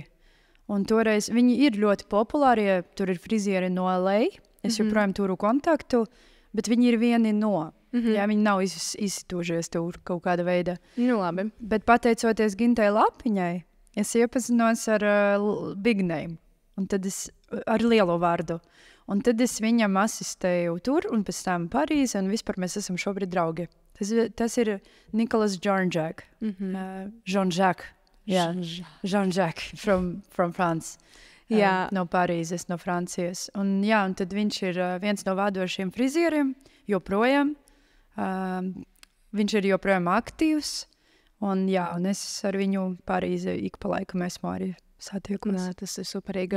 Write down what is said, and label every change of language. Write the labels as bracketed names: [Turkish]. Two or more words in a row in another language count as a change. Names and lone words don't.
[Latvian] Un toreiz viņi ir ļoti populāri, ja tur ir frizieri no LA. Es joprojām turu kontaktu, bet viņi ir vieni no. Jā, viņi nav izsitūžies tur kaut kāda veida. Nu, labi. Bet pateicoties Gintai Lapiņai, es iepazinos ar [English] big name, [Latvian] un tad ar lielo vārdu. Un tad es viņam asistēju tur, un pēc tam Parīzē, un vispār mēs esam šobrīd draugi. Tas ir Nicolas Jean-Jacques. Jean-Jacques. Jā, Jean-Jacques from France. No Parīzes, no Francijas. Un tad viņš ir viens no vadošiem frizieriem, joprojām. Viņš ir joprojām aktīvs. Un es ar viņu Parīzē ik pa laikam esmu arī satiekos. Tas ir superīgi.